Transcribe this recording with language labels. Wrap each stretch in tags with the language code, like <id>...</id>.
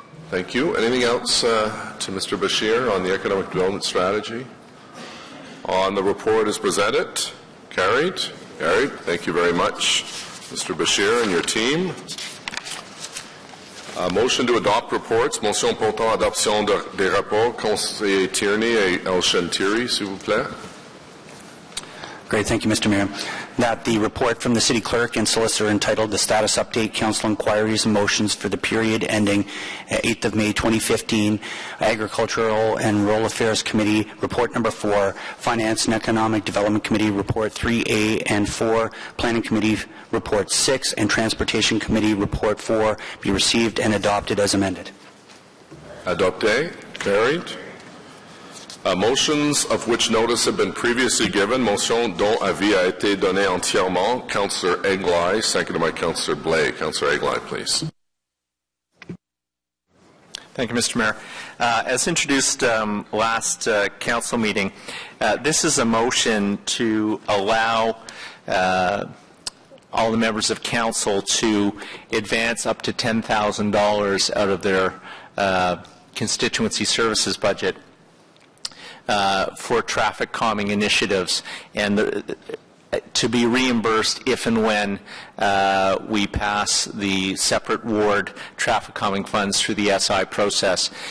<en>Thank you. Anything else to Mr. Bashir on the economic development strategy? On the report as presented? Carried? Carried. Thank you very much, Mr. Bashir and your team. Motion to adopt reports.</en> <fr>Motion portant adoption des rapports. Conseiller Tierney et El Shantiri, s'il vous plaît.</fr> <en>Great, thank you, Mr. Mayor. That the report from the City Clerk and Solicitor entitled The Status Update, Council Inquiries and Motions for the period ending 8th of May 2015, Agricultural and Rural Affairs Committee, Report Number 4, Finance and Economic Development Committee, Report 3A and 4, Planning Committee, Report 6, and Transportation Committee, Report 4, be received and adopted as amended.</en> <fr>Adopté.</fr> <en>Carried. Motions of which notice have been previously given.</en> <fr>Motion dont avis a été donné entièrement.</fr> <en>Councillor Egli, seconded by Councillor Blais. Councillor Egli, please. Thank you, Mr. Mayor. As introduced last council meeting, this is a motion to allow all the members of council to advance up to $10,000 out of their constituency services budget for traffic calming initiatives, and to be reimbursed if and when we pass the separate ward traffic calming funds through the SI process.</en>